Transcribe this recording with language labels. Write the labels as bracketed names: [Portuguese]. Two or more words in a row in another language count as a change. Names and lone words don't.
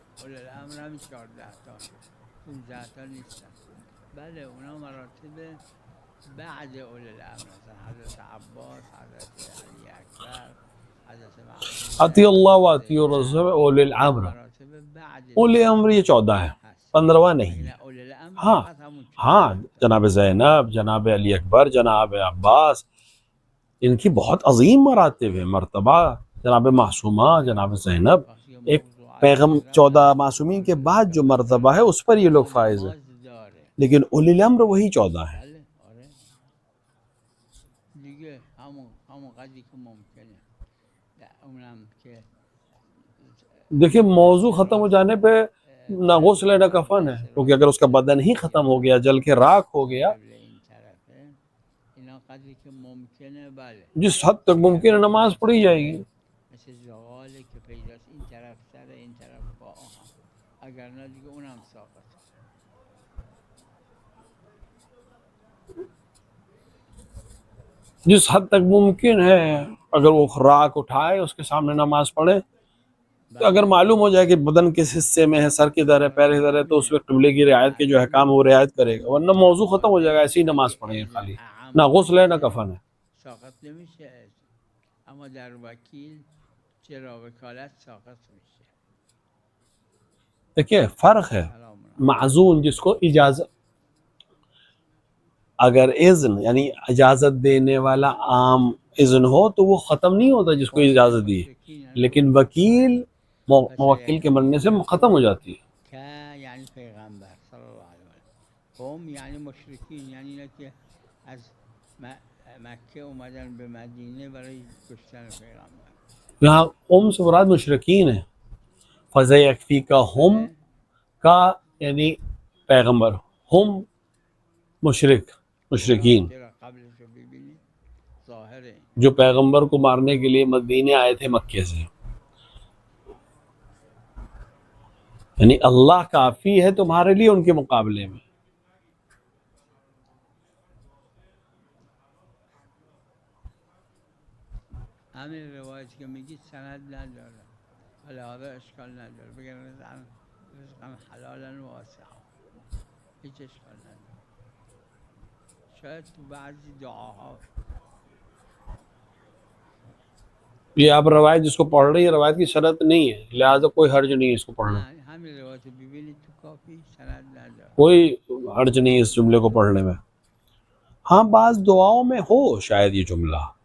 [Arabic] اولی الامر [Persian] هم 14 تا 15 تا نیستن. بله اونا مراتب بعد [Arabic] اولی الامر، [Persian] مثلا حضرت عباس، حضرت علی اکبر، حضرت [Arabic] عطی اللہ و عطی الرسول اولی الامر. [Persian] مراتب بعد [Arabic] اولی امر [Urdu] یہ 14 ہے، 15واں نہیں ہے. [Arabic] اولی الامر [Urdu] ہاں [Persian] فقط همون 14 [Urdu] ہاں، جناب زینب، جناب علی اکبر، جناب عباس، ان کی بہت عظیم مراتب ہیں، مرتبہ. جناب معصومہ، جناب زینب، ایک پیغم 14 معصومین کے بعد جو مرتبہ ہے اس پر یہ لوگ فائز ہیں، لیکن [Arabic] اولی الامر [Urdu] وہی 14 ہے. [Persian] بله آره دیگه همون قدری که ممکنه. اونم که [Urdu] دیکھیں موضوع ختم ہو جانے پہ نہ غسل نہ کفن ہے، کیونکہ اگر اس کا بدن ہی ختم ہو گیا، جل کے راکھ ہو گیا، [Persian] قبل این طرفه اینا قدری که ممکنه بله [Urdu] جس حد تک ممکن ہے نماز پڑھی جائے گی. [Persian] مثل زغاله که پیداست این طرف سر این طرف پا هم، اگر نه دیگه اونم ساقط. [Urdu] جس حد تک ممکن ہے اگر وہ راکھ اٹھائے، اس کے سامنے نماز پڑھے. تو اگر معلوم ہو جائے کہ بدن کس حصے میں ہے، سر کدھر ہے، پیر کدھر ہے، تو اس وقت قبلے کی رعایت کے جو احکام وہ رعایت کرے گا، ورنہ موضوع ختم ہو جائے گا. ایسی ہی نماز پڑھیں خالی، نہ غسل ہے نہ کفن ہے. [Persian] ساقط نمیشه، اما در وکیل چرا وکالت ساقط میشه. [Urdu] دیکھیے فرق ہے. معزون جس کو اجازت، اگر اذن یعنی اجازت دینے والا عام اذن ہو تو وہ ختم نہیں ہوتا جس کو اجازت دی، لیکن وکیل موکل کے مرنے سے ختم ہو جاتی ہے. [Persian] که یعنی پیغمبر [Arabic] صلی الله علیه و آله، [Persian] هم یعنی مشرکین، یعنی اینا که از مکه اومدن به مدینه برای کشتن پیغمبر. [Urdu] یہاں سے مراد مشرکین ہیں. فَسَيَكْفِيكَهُمْ کا یعنی پیغمبر، ہم مشرکین [Persian] چرا قبلش رو ببینید ظاهره [Urdu] جو پیغمبر کو مارنے کے لیے مدینے آئے تھے مکے سے. یعنی اللہ کافی ہے تمہارے لیے ان کے مقابلے میں. [Persian] همین روایتی که میگید سند نداره، ولی هذا اشکال نداره، بگن [Arabic] رزقا حلالا واسعا، [Persian] هیچ اشکال نداره. شاید تو بعضی دعاها [Urdu] یہ آپ روایت جس کو پڑھ رہی ہے روایت کی شرط نہیں ہے، لہٰذا کوئی حرج نہیں ہے اس کو پڑھنا. [Persian] همین روایت رو ببینید تو کافی سند نداره. [Urdu] کوئی حرج نہیں ہے اس جملے کو پڑھنے میں. ہاں بعض دعاؤں میں ہو شاید یہ جملہ.